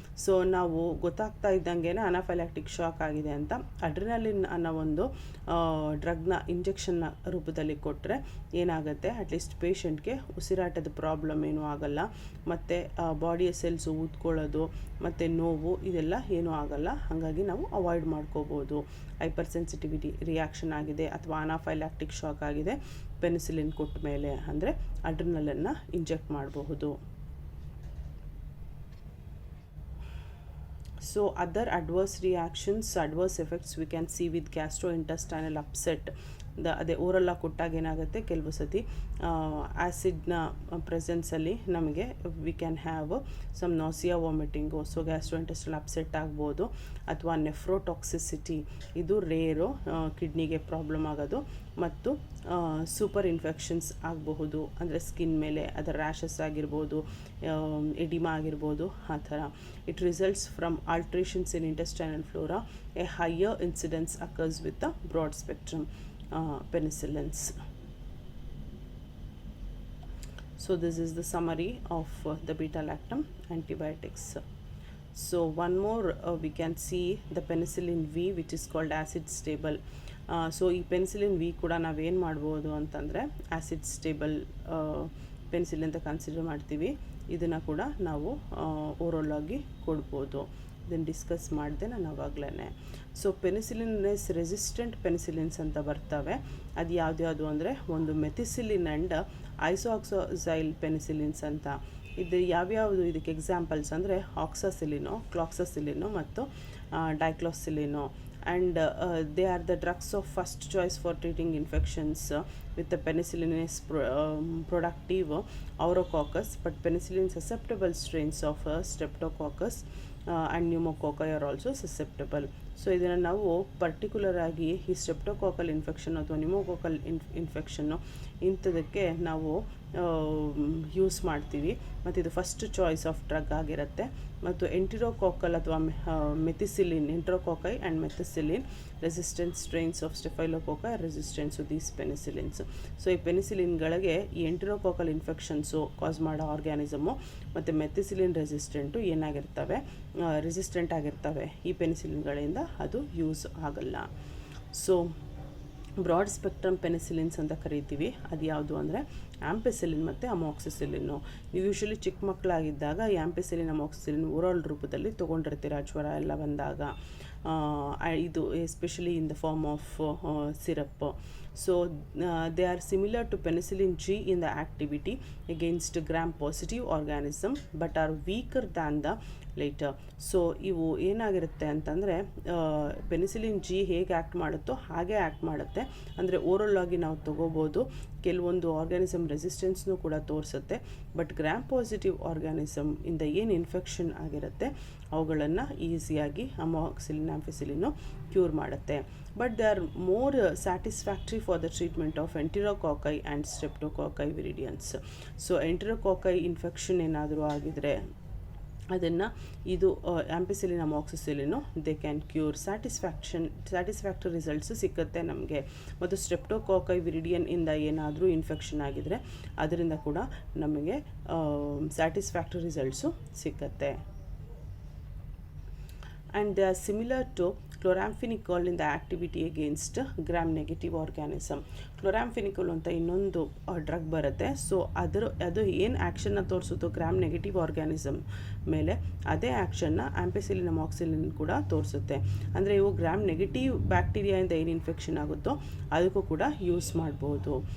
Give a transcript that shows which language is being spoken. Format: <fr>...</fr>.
<kn>So ನಾವು ಗೊತ್ತಾಗ್ತಾ ಇದ್ದಂಗೆ ಅನಾಫೈಲಾಕ್ಟಿಕ್ ಶಾಕ್ ಆಗಿದೆ ಅಂತ ಅಡ್ರೆನಲಿನ್ ಅನ್ನೋ ಒಂದು ಡ್ರಗ್ನ ಇಂಜೆಕ್ಷನ್ನ ರೂಪದಲ್ಲಿ ಕೊಟ್ಟರೆ ಏನಾಗುತ್ತೆ, ಅಟ್ಲೀಸ್ಟ್ ಪೇಷಂಟ್ಗೆ ಉಸಿರಾಟದ ಪ್ರಾಬ್ಲಮ್ ಏನೂ ಆಗಲ್ಲ, ಮತ್ತು ಬಾಡಿಯ ಸೆಲ್ಸು ಊದ್ಕೊಳ್ಳೋದು ಮತ್ತು ನೋವು ಇದೆಲ್ಲ ಏನೂ ಆಗಲ್ಲ. ಹಾಗಾಗಿ ನಾವು ಅವಾಯ್ಡ್ ಮಾಡ್ಕೋಬೋದು. ಹೈಪರ್ ಸೆನ್ಸಿಟಿವಿಟಿ ರಿಯಾಕ್ಷನ್ ಆಗಿದೆ ಅಥವಾ ಅನಾಫೈಲಾಕ್ಟಿಕ್ ಶಾಕ್ ಆಗಿದೆ, ಪೆನಿಸಿಲಿನ್ ಕೊಟ್ಟ ಮೇಲೆ ಅಂದರೆ ಅಡ್ರೆನಲಿನ್ನ ಇಂಜೆಕ್ಟ್ ಮಾಡಬಹುದು.</kn> <en>So other adverse reactions, adverse effects we can see with gastrointestinal upset.</en> <kn>ಅದೇ ಓರಲ್ಲಾಗಿ ಕೊಟ್ಟಾಗ ಏನಾಗುತ್ತೆ, ಕೆಲವು ಸತಿ ಆ್ಯಸಿಡ್ನ ಪ್ರೆಸೆನ್ಸಲ್ಲಿ ನಮಗೆ</kn> <en>we can have some nausea,</en> <kn>vomiting. So ಗ್ಯಾಸ್ಟ್ರೋಇಂಟೆಸ್ಟೈನಲ್ upset ಆಗ್ಬೋದು. ಅಥವಾ ನೆಫ್ರೋಟಾಕ್ಸಿಸಿಟಿ, ಇದು ರೇರು, ಕಿಡ್ನಿಗೆ ಪ್ರಾಬ್ಲಮ್ ಆಗೋದು. ಮತ್ತು ಸೂಪರ್ ಇನ್ಫೆಕ್ಷನ್ಸ್ ಆಗಬಹುದು, ಅಂದರೆ ಸ್ಕಿನ್ ಮೇಲೆ ಅದರ ರ್ಯಾಷಸ್ ಆಗಿರ್ಬೋದು, ಎಡಿಮಾ ಆಗಿರ್ಬೋದು, ಆ ಥರ.</kn> <en>It results from alterations in intestinal flora. A higher incidence occurs with the broad spectrum penicillins. So this is the summary of the beta lactam antibiotics. So one more we can see the penicillin V, which is called acid stable.</en> <kn>So ಈ penicillin V ಕೂಡ ನಾವೇನು ಮಾಡ್ಬೋದು ಅಂತಂದರೆ acid stable penicillin ಅಂತ consider ಮಾಡ್ತೀವಿ. ಇದನ್ನು ಕೂಡ ನಾವು ಓರಲ್ ಆಗಿ ಕೊಡ್ಬೋದು. ಇದನ್ನು ಡಿಸ್ಕಸ್ ಮಾಡಿದೆ ನಾನು ಆವಾಗಲೇ. ಸೊ ಪೆನಿಸಿಲಿನ್ಸ್ ರೆಸಿಸ್ಟೆಂಟ್ ಪೆನಿಸಿಲಿನ್ಸ್ ಅಂತ ಬರ್ತವೆ. ಅದು ಯಾವ್ದು ಅಂದರೆ ಒಂದು ಮೆಥಿಸಿಲಿನ್ ಆ್ಯಂಡ್ ಐಸೋಆಕ್ಸೋಸೈಲ್ ಪೆನಿಸಿಲಿನ್ಸ್ ಅಂತ. ಇದು ಯಾವ್ಯಾವುದು ಇದಕ್ಕೆ ಎಕ್ಸಾಂಪಲ್ಸ್ ಅಂದರೆ ಆಕ್ಸಾಸಿಲಿನೋ, ಕ್ಲಾಕ್ಸಾಸಿಲಿನೋ ಮತ್ತು ಡೈಕ್ಲೋಸಿಲಿನೋ.</kn> <en>And they are the drugs of first choice for treating infections with the penicillin is productive aurococcus, but penicillin susceptible strains of streptococcus and pneumococci are also susceptible.</en> <kn>So ಇದನ್ನು ನಾವು particular ಆಗಿ ಈ ಸ್ಟ್ರೆಪ್ಟೋಕಾಕಲ್ infection ಅಥವಾ pneumococcal infection ಇಂಥದಕ್ಕೆ ನಾವು use ಮಾಡ್ತೀವಿ. ಮತ್ತು ಇದು</kn> <en>first choice of drug</en> <kn>ಆಗಿರುತ್ತೆ.</kn> <en>ಮತ್ತು ಎಂಟಿರೋಕಾಕಲ್ ಅಥವಾ methicillin, enterococci and methicillin resistant strains of staphylococci resistance to these penicillins.</en> <kn>So ಈ ಪೆನಿಸಿಲಿನ್ಗಳಿಗೆ ಈ ಎಂಟಿರೋಕಾಕಲ್ ಇನ್ಫೆಕ್ಷನ್ಸು ಕಾಸ್ ಮಾಡೋ ಆರ್ಗ್ಯಾನಿಸಮು ಮತ್ತು ಮೆಥಿಸಿಲಿನ್ ರೆಸಿಸ್ಟೆಂಟು ಏನಾಗಿರ್ತವೆ, ರೆಸಿಸ್ಟೆಂಟ್ ಆಗಿರ್ತವೆ. ಈ ಪೆನಿಸಿಲಿನ್ಗಳಿಂದ ಅದು ಯೂಸ್ ಆಗಲ್ಲ. ಸೊ ಬ್ರಾಡ್ ಸ್ಪೆಕ್ಟ್ರಮ್ ಪೆನಿಸಿಲಿನ್ಸ್ ಅಂತ ಕರಿತೀವಿ. ಅದು ಯಾವುದು ಅಂದರೆ ಆಂಪೆಸಿಲಿನ್ ಮತ್ತು ಅಮಾಕ್ಸಿಸಿಲಿನ್ನು. ನೀವು ಯೂಶ್ವಲಿ ಚಿಕ್ಕ ಮಕ್ಕಳಾಗಿದ್ದಾಗ ಈ ಆಂಪೆಸಿಲಿನ್ ಅಮಾಕ್ಸಿಸಿಲಿನ್ ಓರಲ್ ರೂಪದಲ್ಲಿ ತೊಗೊಂಡಿರ್ತೀರ ಜ್ವರ ಎಲ್ಲ ಬಂದಾಗ.</kn> <en>ಇದು especially in the form of syrup. So they are similar to penicillin G in the activity against gram-positive organism but are weaker than the later.</en> <kn>So ಇವು ಏನಾಗಿರುತ್ತೆ ಅಂತಂದರೆ ಪೆನಿಸಿಲಿನ್ ಜಿ ಹೇಗೆ ಆ್ಯಕ್ಟ್ ಮಾಡುತ್ತೋ ಹಾಗೆ ಆ್ಯಕ್ಟ್ ಮಾಡುತ್ತೆ. ಅಂದರೆ ಓರಲ್ ಆಗಿ ನಾವು ತೊಗೋಬೋದು. ಕೆಲವೊಂದು ಆರ್ಗ್ಯಾನಿಸಮ್ ರೆಸಿಸ್ಟೆನ್ಸ್ನೂ ಕೂಡ ತೋರಿಸುತ್ತೆ. ಬಟ್ ಗ್ರಾಮ್ ಪಾಸಿಟಿವ್ ಆರ್ಗ್ಯಾನಿಸಮ್ ಇಂದ ಏನು ಇನ್ಫೆಕ್ಷನ್ ಆಗಿರುತ್ತೆ ಅವುಗಳನ್ನು ಈಸಿಯಾಗಿ ಅಮಾಕ್ಸಿಲಿನ್ ಆಂಫಿಸಿಲಿನ್ನು ಕ್ಯೂರ್ ಮಾಡುತ್ತೆ.</kn> <en>But they are more satisfactory for the treatment of enterococci and streptococci viridans.</en> <kn>So ಎಂಟಿರೋಕಾಕೈ infection ಏನಾದರೂ ಆಗಿದರೆ ಅದನ್ನು ಇದು ಆಂಪಿಸಿಲಿನ್ ಅಮಾಕ್ಸಿಸಿಲಿನು</kn> <en>They can cure.</en> <kn>Satisfactory results ಸಿಕ್ಕುತ್ತೆ ನಮಗೆ. ಮತ್ತು ಸ್ಟ್ರೆಪ್ಟೋಕಾಕೈ ವಿರಿಡಿಯನ್ ಇಂದ ಏನಾದರೂ ಇನ್ಫೆಕ್ಷನ್ ಆಗಿದರೆ ಅದರಿಂದ ಕೂಡ ನಮಗೆ ಸ್ಯಾಟಿಸ್ಫ್ಯಾಕ್ಟರಿ ರಿಸಲ್ಟ್ಸು ಸಿಕ್ಕತ್ತೆ.</kn> <en>And they are similar to chloramphenicol in the activity against gram-negative organism.</en> <kn>ಕ್ಲೋರಾಂಫಿನಿಕೋಲ್ ಅಂತ ಇನ್ನೊಂದು ಡ್ರಗ್ ಬರುತ್ತೆ. ಸೊ ಅದು ಏನು ಆ್ಯಕ್ಷನ್ನ ತೋರಿಸುತ್ತೋ ಗ್ರಾಮ್ ನೆಗೆಟಿವ್ ಆರ್ಗ್ಯಾನಿಸಮ್ ಮೇಲೆ, ಅದೇ ಆ್ಯಕ್ಷನ್ನ ಆಂಪೆಸಿಲಿನ್ ಅಮಾಕ್ಸಿಲಿನ್ ಕೂಡ ತೋರಿಸುತ್ತೆ. ಅಂದರೆ ಇವು ಗ್ರಾಮ್ ನೆಗೆಟಿವ್ ಬ್ಯಾಕ್ಟೀರಿಯಾಯಿಂದ ಏನು ಇನ್ಫೆಕ್ಷನ್ ಆಗುತ್ತೋ ಅದಕ್ಕೂ ಕೂಡ ಯೂಸ್ ಮಾಡ್ಬೋದು.</kn>